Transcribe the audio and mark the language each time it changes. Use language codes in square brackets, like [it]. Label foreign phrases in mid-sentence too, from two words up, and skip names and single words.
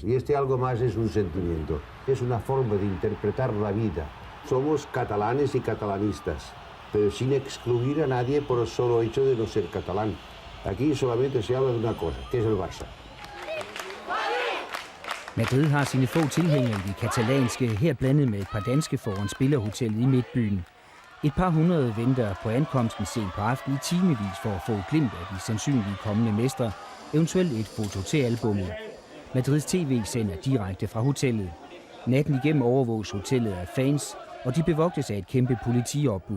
[es] Y este algo más es un sentimiento, es una forma de interpretar la vida. Somos catalanes y catalanistas, pero sin excluir a nadie por el solo hecho de no ser catalán. Aquí solamente se habla de una cosa, que es el Barça. [da] Madrid har sine få tilhængere i de katalanske, her blandet med et par danske foran spillerhotellet i midtbyen. Et par hundrede venter på ankomsten sent på aftenen i timevis for at få et glimt af de sandsynlige kommende mestre, eventuelt et foto til albummet. Madrids TV sender direkte fra hotellet. Natten igennem overvåges hotellet af fans, og de bevogtes af et kæmpe politiopbud.